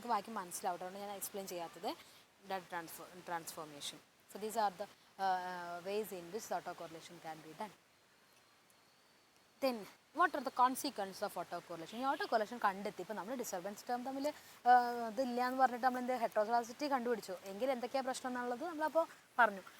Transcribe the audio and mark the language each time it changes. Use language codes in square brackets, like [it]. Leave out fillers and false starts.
[ml] നിങ്ങൾക്ക് ബാക്കി മനസ്സിലാവും, അതുകൊണ്ട് ഞാൻ എക്സ്പ്ലെയിൻ ചെയ്യാത്തത്. Data transformation. [en] So these are the ways in which autocorrelation can be done. Then what are the consequences of autocorrelation? [ml] ഈ autocorrelation കണ്ടെത്തി, ഇപ്പോൾ നമ്മൾ ഡിസ്റ്റർബൻസ് ടേം തമ്മിൽ ഇതില്ല എന്ന് പറഞ്ഞിട്ട് നമ്മൾ എന്ത് ഹെറ്ററോസെസിറ്റി കണ്ടുപിടിച്ചു, എങ്കിൽ എന്തൊക്കെയാണ് പ്രശ്നം എന്നുള്ളത് നമ്മളപ്പോൾ പറഞ്ഞു.